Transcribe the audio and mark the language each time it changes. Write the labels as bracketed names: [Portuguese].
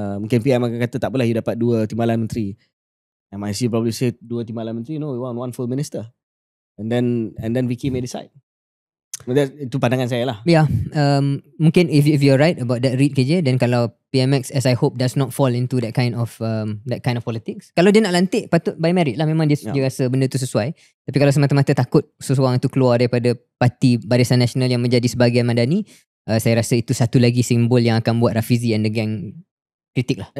[Malay] Mungkin PM akan kata tak apalah, you dapat 2 timbalan menteri. [English] MIC probably say 2 [Malay] timbalan menteri, [English] no, we want 1 full minister. And then Vicky may decide. [Malay] Itu pandangan saya lah. [English] Yeah, mungkin if you're right about that read KJ, then kalau PMX, as I hope, does not fall into that kind of politics. [Malay] Kalau dia nak lantik, patut [English] by merit [Malay] lah. Memang dia rasa benda tu sesuai. Tapi kalau semata-mata takut seseorang tu keluar daripada parti Barisan Nasional yang menjadi sebahagian Madani, saya rasa itu satu lagi simbol yang akan buat Rafizi [English] and the gang [Malay] kritik lah.